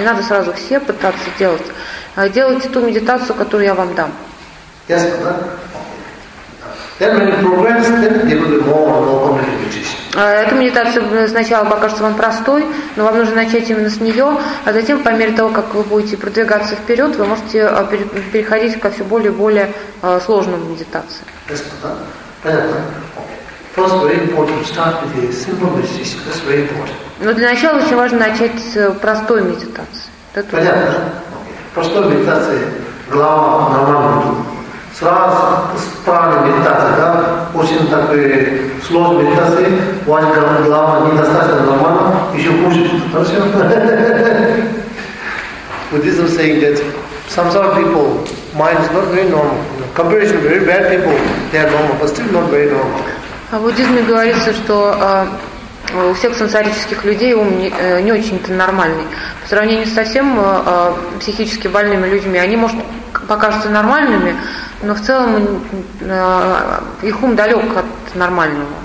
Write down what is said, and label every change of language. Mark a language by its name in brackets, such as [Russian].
[Russian] Не надо сразу все пытаться делать. Делайте ту медитацию, которую я вам дам. [English] Yes, ma'am. Then when you progress, then there will be more and more complicated meditation. [Russian] Эта медитация сначала покажется вам простой, но вам нужно начать именно с нее, а затем, по мере того, как вы будете продвигаться вперед, вы можете переходить ко все более и более сложному медитации. [English] Yes, ma'am. First, very important to start with a simple meditation. That's very important. [Russian] Но для начала очень важно начать с простой медитации. Понятно. Okay. Простой медитации глава нормального. Сразу странная медитация, да, очень такой сложная медитация, у вас глава недостаточно нормально, еще хуже. [English] Буддизм saying that samsara people, mind is not very normal. Comparison very bad people, they are normal, but still not very normal. [Russian] А в буддизме говорится, что у всех сансарических людей ум не очень-то нормальный. По сравнению со всем психически больными людьми, они, может, покажутся нормальными, но в целом их ум далек от нормального.